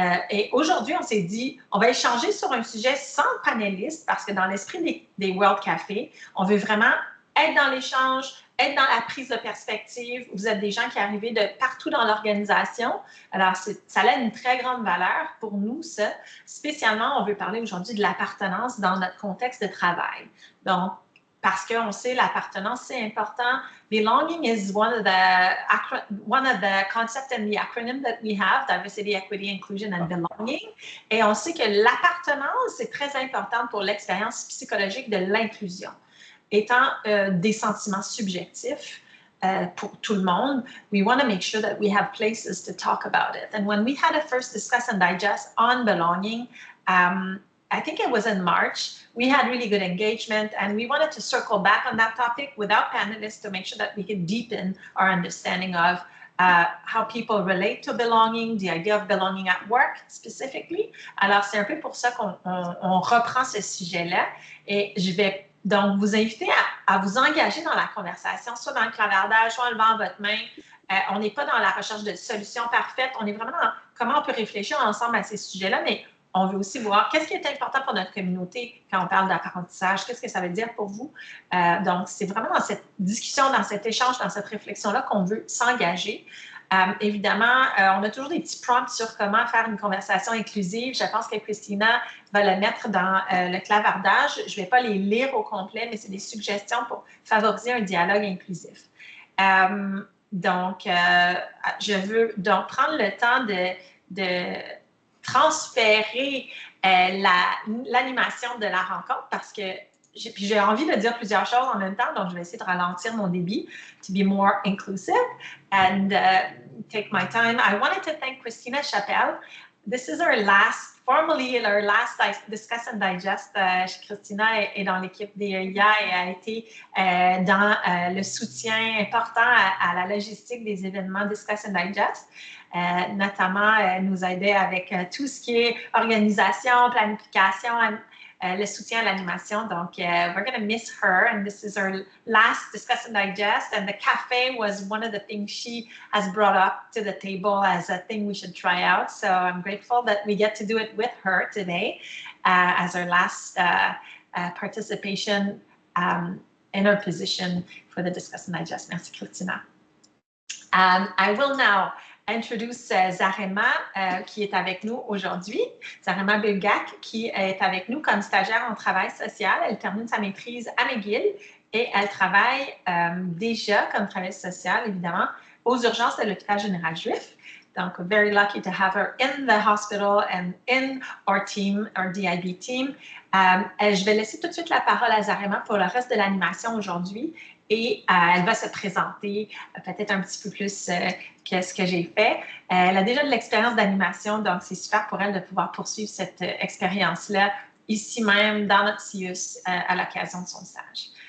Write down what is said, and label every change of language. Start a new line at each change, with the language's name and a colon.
French: Et aujourd'hui, on s'est dit, on va échanger sur un sujet sans panélistes parce que dans l'esprit des World Café, on veut vraiment être dans l'échange, être dans la prise de perspective. Vous êtes des gens qui arrivent de partout dans l'organisation. Alors, ça a une très grande valeur pour nous, ça. Spécialement, on veut parler aujourd'hui de l'appartenance dans notre contexte de travail. Donc, parce qu'on sait l'appartenance, c'est important.
English: Belonging is one of the concepts in the acronym that we have, Diversity, Equity, Inclusion and Belonging.
French: Et on sait que l'appartenance, c'est très important pour l'expérience psychologique de l'inclusion. Étant des sentiments subjectifs pour tout le monde,
English: we want to make sure that we have places to talk about it. And when we had a first Discuss and Digest on belonging, I think it was in March, we had really good engagement and we wanted to circle back on that topic without panelists to make sure that we could deepen our understanding of how people relate to belonging, the idea of belonging at work specifically.
French: Alors, c'est un peu pour ça qu'on reprend ce sujet-là et je vais donc vous inviter à vous engager dans la conversation, soit dans le clavardage, soit en levant votre main. On n'est pas dans la recherche de solutions parfaites, on est vraiment dans comment on peut réfléchir ensemble à ces sujets-là, mais on veut aussi voir qu'est-ce qui est important pour notre communauté quand on parle d'apprentissage, qu'est-ce que ça veut dire pour vous. Donc, c'est vraiment dans cette discussion, dans cet échange, dans cette réflexion-là qu'on veut s'engager. Évidemment, on a toujours des petits prompts sur comment faire une conversation inclusive. Je pense que Christina va le mettre dans le clavardage. Je ne vais pas les lire au complet, mais c'est des suggestions pour favoriser un dialogue inclusif. Donc, je veux donc prendre le temps de transférer l'animation de la rencontre parce que j'ai envie de dire plusieurs choses en même temps, donc je vais essayer de ralentir mon débit
English: to be more inclusive and take my time. I wanted to thank Christina Chappelle. This is formally our last Discuss and Digest.
French: Christina est dans l'équipe d'EIA et a été dans le soutien important à la logistique des événements Discuss and Digest. Notamment, elle nous aidait avec tout ce qui est organisation, planification, le soutien à l'animation.
English: Donc, we're going to miss her, and this is our last Discuss and Digest. And the cafe was one of the things she has brought up to the table as a thing we should try out. So I'm grateful that we get to do it with her today as our last participation in her position for the Discuss and Digest.
French: Merci, Christina.
English: I will now introduce
French: Zarema, qui est avec nous aujourd'hui. Zarema Bulgak, qui est avec nous comme stagiaire en travail social. Elle termine sa maîtrise à McGill et elle travaille déjà comme travailleuse sociale, évidemment, aux urgences de l'hôpital général juif.
English: Donc, very lucky to have her in the hospital and in our team, our DIB team.
French: Je vais laisser tout de suite la parole à Zarema pour le reste de l'animation aujourd'hui et elle va se présenter peut-être un petit peu plus que ce que j'ai fait. Elle a déjà de l'expérience d'animation, donc c'est super pour elle de pouvoir poursuivre cette expérience-là ici même dans notre CIUS à l'occasion de son stage.